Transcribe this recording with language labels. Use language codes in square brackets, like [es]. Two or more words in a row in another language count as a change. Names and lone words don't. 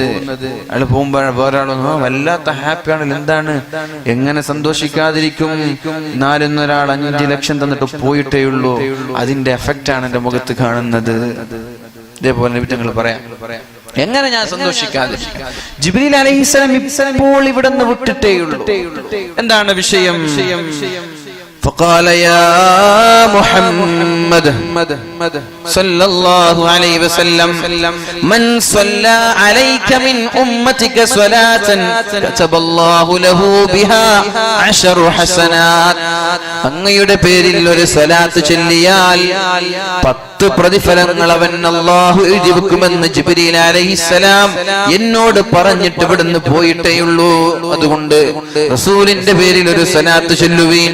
[ml] അയാൾ പോകുമ്പോഴാണ് വേറെ ആളൊന്നും വല്ലാത്ത ഹാപ്പിയാണല്ലോ, എന്താണ് എങ്ങനെ സന്തോഷിക്കാതിരിക്കും? നാലെന്നൊരാൾ 5 ലക്ഷം തന്നിട്ട് പോയിട്ടേ ഉള്ളൂ. അതിന്റെ എഫക്റ്റ് ആണ് എന്റെ മുഖത്ത് കാണുന്നത്. ഇതേപോലെ ഞങ്ങൾ പറയാം, എങ്ങനെ ഞാൻ സന്തോഷിക്കാതെ? ജിബ്രീൽ അലൈഹിസ്സലാം ഇപ്പോൾ ഇവിടുന്ന് വിട്ടിട്ടേയുള്ളൂ. എന്താണ് വിഷയം? [ar] فقال يا محمد صلى الله عليه وسلم من صلى عليك من أمتك صلاة كتب الله له بها 10 حسنات. [ml] അങ്ങയുടെ പേരിൽ ഒരു സ്വലാത്ത് ചൊല്ലിയാൽ 10 പ്രതിഫലങ്ങൾ അവൻ അല്ലാഹു എഴുതി വെക്കുമെന്ന് ജിബ്രീൽ അലൈഹിസ്സലാം എന്നോട് പറഞ്ഞിട്ട് ഇവിടുന്ന് പോയിട്ടേയുള്ളൂ. അതുകൊണ്ട് റസൂലിന്റെ പേരിൽ ഒരു സ്വലാത്ത് ചൊല്ലുവീൻ.